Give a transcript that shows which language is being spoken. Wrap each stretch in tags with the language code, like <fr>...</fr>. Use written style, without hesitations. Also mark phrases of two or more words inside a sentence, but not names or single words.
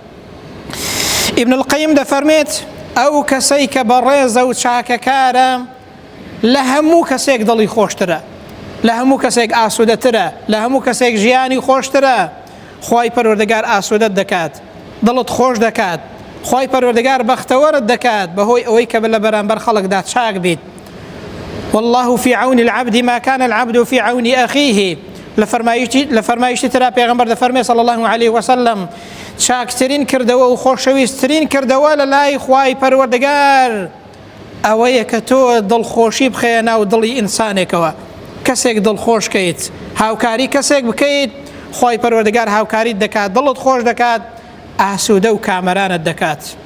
<ckb>ئیبن القەیم دەفەرمێت ئەو کەسەی کە بەڕێزە و چاکەکارە لە هەموو کەسێک دڵی خۆشترە، لە هەموو کەسێک ئاسوودەترە، لە هەموو کەسێک ژیانی خۆشترە. خوای پەروەردگار ئاسوودەت دەکات، دڵت خۆش دەکات، خوای پەروەردگار بەختەوەرت دەکات بەهۆی ئەوەی کە لە بەرامبەر خەڵکدا چاک بیت.</ckb> <ar>والله في عون العبد ما كان العبد في عون أخيه</ar> <ckb>لفرمایشتی ترا پێغەمبەر دەفەرمێ</ckb> <ar>صلی الله عليه وسلم</ar> <ckb>چاکترین کردەوە و خۆشەویستترین کردەوە لە لای خوای پەروەردگار ئەوەیە کە تۆ دڵخۆشی بخەیە ناو دڵی ئینسانێکەوە کەسێک دڵخۆشکەیت هاوکاری کەسێک بکەیت خوای پەروەردگار هاوکاریت دەکات دڵت خۆش دەکات ئاسوودە و کامەرانت دەکات</ckb>